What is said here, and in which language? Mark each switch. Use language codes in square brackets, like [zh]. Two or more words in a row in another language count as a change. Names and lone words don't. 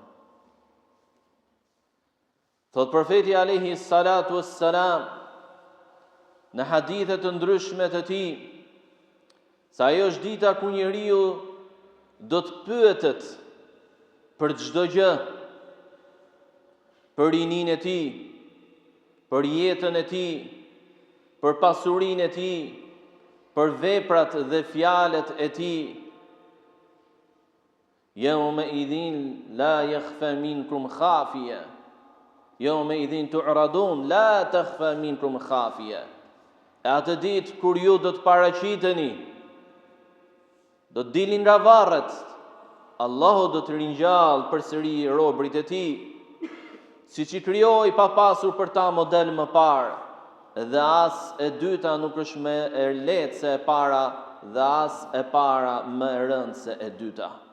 [sq] Thot profeti [ar] عليه الصلاة والسلام [sq] në hadithe të ndryshme të tij, sa ajo është dita ku njeriu do të pyetet për çdo gjë, për rininë e tij, për jetën e tij, për pasurinë e tij, për veprat dhe fjalët e tij. [ar] يومئذ لا تخفى منكم خافية. يومئذ تعرضون لا تخفى منكم خافية. [sq] E atë ditë kur ju do të paraqiteni, do të dilni nga varret, Allahu do të ringjall përsëri robërit e tij, siç i krijoi pa pasur për ta model më parë, dhe as e dyta nuk është më e lehtë se e para, dhe as e para më e rëndë se e dyta.